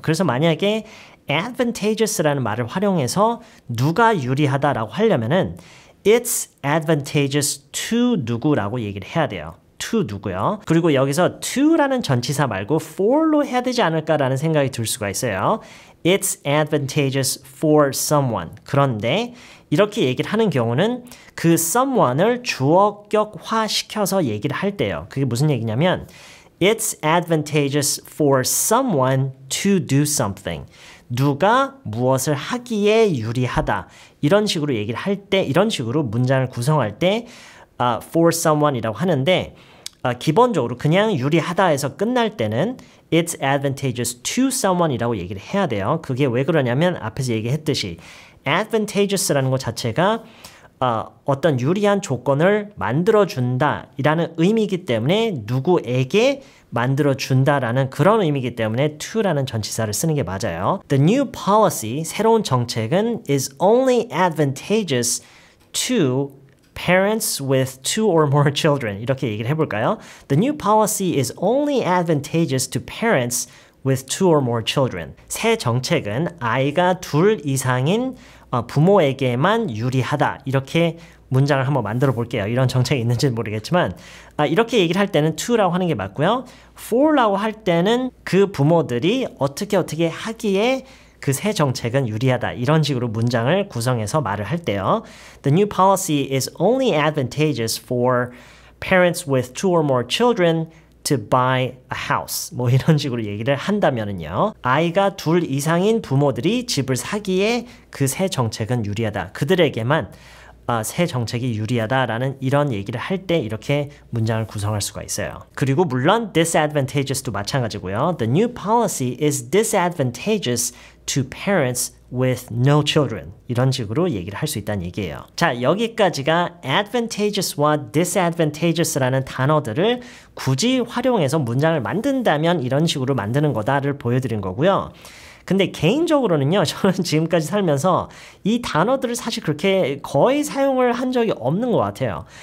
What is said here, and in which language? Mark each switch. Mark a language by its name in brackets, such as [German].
[Korean] 그래서 만약에 advantageous라는 말을 활용해서 누가 유리하다라고 하려면은 it's advantageous to 누구라고 얘기를 해야 돼요. to 누구요? 그리고 여기서 to라는 전치사 말고 for로 해야 되지 않을까라는 생각이 들 수가 있어요. [English] It's advantageous for someone. [Korean] 그런데 이렇게 얘기를 하는 경우는 그 someone을 주어격화 시켜서 얘기를 할 때요. 그게 무슨 얘기냐면 [English] It's advantageous for someone to do something. [Korean] 누가 무엇을 하기에 유리하다. 이런 식으로 얘기를 할 때, 이런 식으로 문장을 구성할 때 for someone이라고 하는데 기본적으로 그냥 유리하다에서 끝날 때는 [English] it's advantageous to someone [Korean] 이라고 얘기를 해야 돼요. 그게 왜 그러냐면 앞에서 얘기했듯이 advantageous라는 것 자체가 어떤 유리한 조건을 만들어준다 이라는 의미이기 때문에 누구에게 만들어준다라는 그런 의미이기 때문에 to라는 전치사를 쓰는 게 맞아요. [English] The new policy, [Korean] 새로운 정책은 [English] is only advantageous to parents with 2 or more children. [Korean] 이렇게 얘기를 해볼까요? [English] The new policy is only advantageous to parents with 2 or more children. [Korean] 새 정책은 아이가 2 이상인 부모에게만 유리하다. 이렇게 문장을 한번 만들어 볼게요. 이런 정책이 있는지는 모르겠지만 이렇게 얘기를 할 때는 to라고 하는 게 맞고요. for라고 할 때는 그 부모들이 어떻게 하기에 그 새 정책은 유리하다. 이런 식으로 문장을 구성해서 말을 할 때요. [English] The new policy is only advantageous for parents with 2 or more children to buy a house. [Korean] 뭐 이런 식으로 얘기를 한다면은요. 아이가 2 이상인 부모들이 집을 사기에 그 새 정책은 유리하다. 그들에게만 새 정책이 유리하다라는 이런 얘기를 할 때 이렇게 문장을 구성할 수가 있어요. 그리고 물론 disadvantageous도 마찬가지고요. [English] The new policy is disadvantageous to parents with no children. [Korean] 이런 식으로 얘기를 할 수 있다는 얘기예요. 자, 여기까지가 advantageous와 disadvantageous라는 단어들을 굳이 활용해서 문장을 만든다면 이런 식으로 만드는 거다를 보여드린 거고요. 근데 개인적으로는요, 저는 지금까지 살면서 이 단어들을 사실 그렇게 거의 사용을 한 적이 없는 것 같아요.